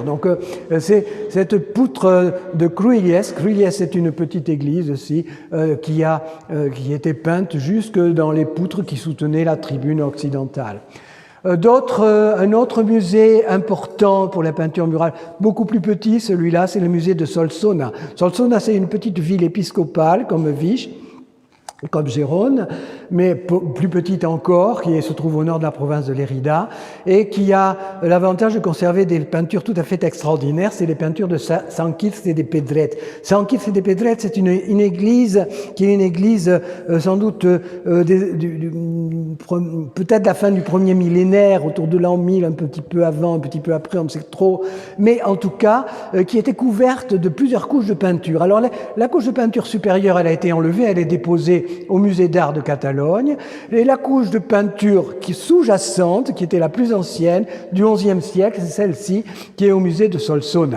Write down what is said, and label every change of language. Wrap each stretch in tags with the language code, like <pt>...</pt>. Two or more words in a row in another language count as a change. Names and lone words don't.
<fr>Donc c'est cette poutre de Cruïlles. Cruïlles est une petite église aussi qui était peinte jusque dans les poutres qui soutenaient la tribune occidentale. Un autre musée important pour la peinture murale, beaucoup plus petit, celui-là, c'est le musée de Solsona. Solsona, c'est une petite ville épiscopale comme Vich, comme Gérone, mais plus petite encore, qui se trouve au nord de la province de Lérida, et qui a l'avantage de conserver des peintures tout à fait extraordinaires. C'est les peintures de Sant Quirze de Pedret. Sant Quirze de Pedret, c'est une église qui est une église sans doute peut-être la fin du premier millénaire, autour de l'an 1000, un petit peu avant, un petit peu après, on ne sait trop, mais en tout cas, qui était couverte de plusieurs couches de peinture. Alors la couche de peinture supérieure, elle a été enlevée, elle est déposée au musée d'art de Catalogne, et la couche de peinture qui sous-jacente, qui était la plus ancienne, du XIe siècle, c'est celle-ci, qui est au musée de Solsona.</fr>